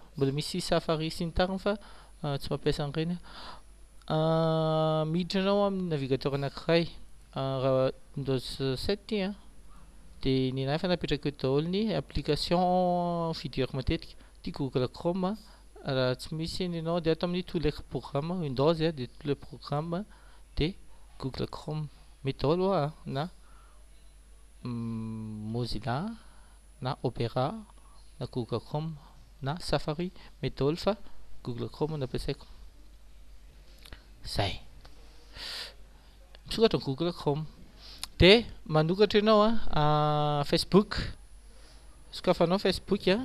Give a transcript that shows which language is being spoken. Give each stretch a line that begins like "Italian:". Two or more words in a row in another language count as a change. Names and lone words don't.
Malagasy: Mbola misy Safari sy ny tariny fa tsy mampiasa an'ireny. Miditra anao amin'ny navigateur anankiray raha Windows 7 de ny anahy efa napetraka eto daholo ny application fidirako matetika ty Google Chrome raha tsy misy eny ianao de ato amin'ny
French: tous les programmes Windows de tous les programmes
Malagasy: de Google Chrome mety daholo na Mozilla na Opera na Google Chrome na Safari mety daholo fa Google Chrome no ampiasaiko. Zay misokatra Google Chrome de manokatra ianao Facebook, sokafanao Facebook